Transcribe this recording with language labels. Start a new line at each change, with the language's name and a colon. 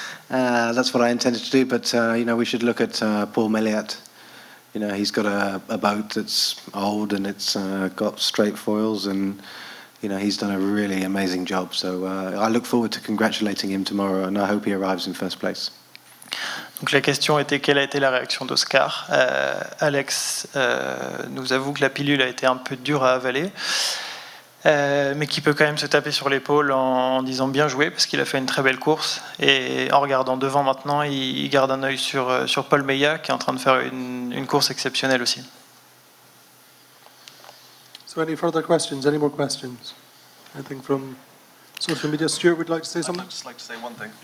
English: That's what I intended to do. But you know, we should look at Paul Milliot. You know, he's got a boat that's old and it's got straight foils, and you know, he's done a really amazing job. So I look forward to congratulating him tomorrow, and I hope he arrives in first place.
French: Donc la question était quelle a été la réaction d'Oscar. Alex nous avoue que la pilule a été un peu dure à avaler, mais qui peut quand même se taper sur l'épaule en disant bien joué, parce qu'il a fait une très belle course. Et en regardant devant maintenant, il garde un œil sur Paul Meillat, qui est en train de faire une course exceptionnelle aussi.
English: So any further questions? Any more questions? Anything from social media? Stuart, would you like to say something? I'd just like to say one thing.